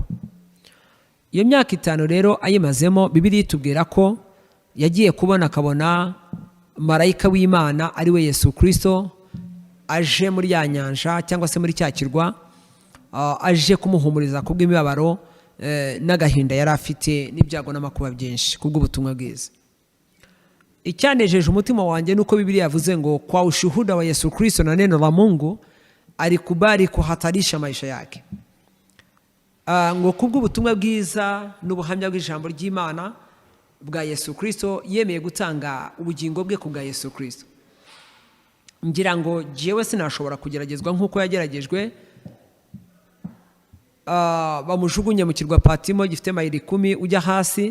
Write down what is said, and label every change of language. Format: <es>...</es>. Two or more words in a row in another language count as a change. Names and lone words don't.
<rw>Iyo myaka 5 rero ayimazemo, Bibiliya itubwira ko yagiye kubona akabona marayika w'Imana ari we Yesu Kristo aje muri ya nyanja cyangwa se muri cya kirwa, aje kumuhumuriza kubw'imibabaro n'agahinda yari afite n'ibyago n'amakuba byinshi kubw'ubutumwa bwiza. Icyanejeje umutima wanjye nuko Bibiliya yavuze ngo</rw> <sw>kwa ushuhuda wa Yesu Kristo na neno la Mungu alikubali kuhatarisha maisha yake.</sw> <rw>Ngo kubw'ubutumwa bwiza n'ubuhamya bw'ijambo ry'Imana bwa Yesu Kristo yemeye gutanga ubugingo bwe kubwa Yesu Kristo. Ngira ngo jewe sinashobora kugeragezwa nkuko yageragejwe, bamujugunye mu kirwa Patimo gifite mayiri 10 ujya hasi</rw>